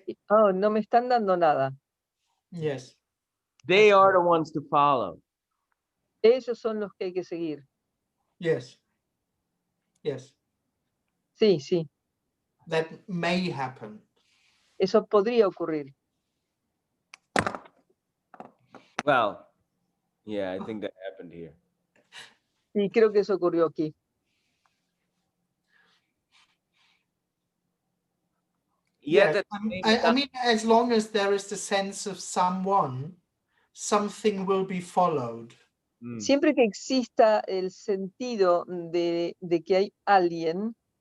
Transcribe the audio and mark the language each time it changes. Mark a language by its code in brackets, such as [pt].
[es] Oh, no me están dando nada. [en] Yes. They are the ones to follow. [es] Ellos son los que hay que seguir. [en] Yes. Yes. [es] Sí, sí, [en] That may happen. [es] eso podría ocurrir. [en] Well, yeah, I think that happened here. [es] Sí, creo que eso ocurrió aquí. [en] Yet Yes. at the same I time- mean, as long as there is the sense of someone, something will be followed. Mm. [es] Siempre que exista el sentido de que hay alguien,